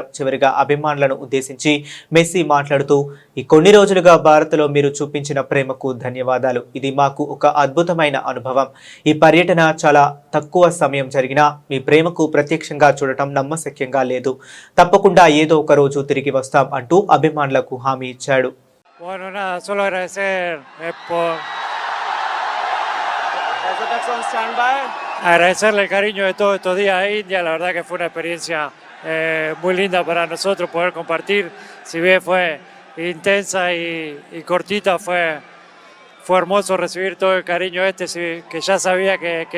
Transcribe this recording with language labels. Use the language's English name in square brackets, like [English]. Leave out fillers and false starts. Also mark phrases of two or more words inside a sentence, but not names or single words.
[Telugu] చివరిగా అభిమానులను ఉద్దేశించి మెస్సీ మాట్లాడుతూ, ఈ కొన్ని రోజులుగా భారత్లో మీరు చూపించిన ప్రేమకు ధన్యవాదాలు. ఇది మాకు ఒక అద్భుతమైన అనుభవం. ఈ పర్యటన చాలా తక్కువ సమయం జరిగినా మీ ప్రేమకు ప్రత్యక్షంగా చూడటం నమ్మశక్యంగా లేదు. తప్పకుండా ఏదో ఒక రోజు తిరిగి వస్తాం అంటూ అభిమానులకు హామీ ఇచ్చాడు. [Spanish] Agradecerle el cariño de todos estos días a India, la verdad que fue una experiencia muy linda para nosotros poder compartir, si bien fue intensa y cortita, fue hermoso recibir todo el cariño que ya sabía que